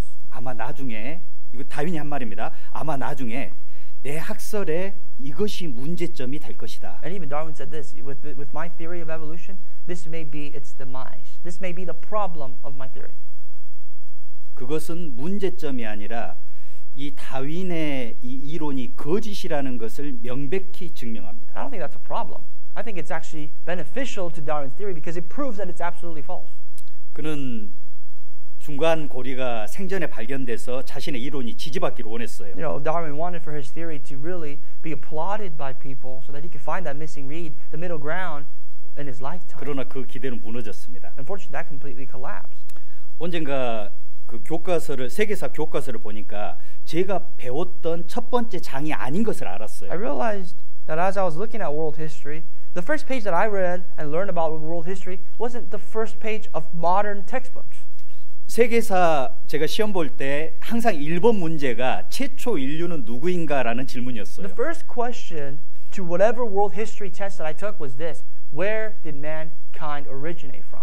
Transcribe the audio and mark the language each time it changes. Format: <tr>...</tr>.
<ko>아마 나중에 이거 다윈이 한 말입니다. 아마 나중에 내 학설에 이것이 문제점이 될 것이다.</ko> <en>And even Darwin said this, with my theory of evolution, this may be its demise. This may be the problem of my theory.</en> <ko>그것은 문제점이 아니라 이 다윈의 이 이론이 거짓이라는 것을 명백히 증명합니다.</ko> <en>I don't think that's a problem. I think it's actually beneficial to Darwin's theory because it proves that it's absolutely false.</en> <ko>그는 중간 고리가 생전에 발견돼서 자신의 이론이 지지받기를 원했어요.</ko> <en>You know, Darwin wanted for his theory to really be applauded by people so that he could find that missing reed, the middle ground, in his lifetime.</en> <ko>그러나 그 기대는 무너졌습니다.</ko> <en>Unfortunately, that completely collapsed.</en> <ko>언젠가 그 교과서를 세계사 교과서를 보니까 제가 배웠던 첫 번째 장이 아닌 것을 알았어요.</ko> <en>I realized that as I was looking at world history, the first page that I read and learned about world history wasn't the first page of modern textbooks.</en> <ko>세계사 제가 시험 볼 때 항상 1번 문제가 최초 인류는 누구인가라는 질문이었어요.</ko> <en>The first question to whatever world history test that I took was this: where did mankind originate from?</en>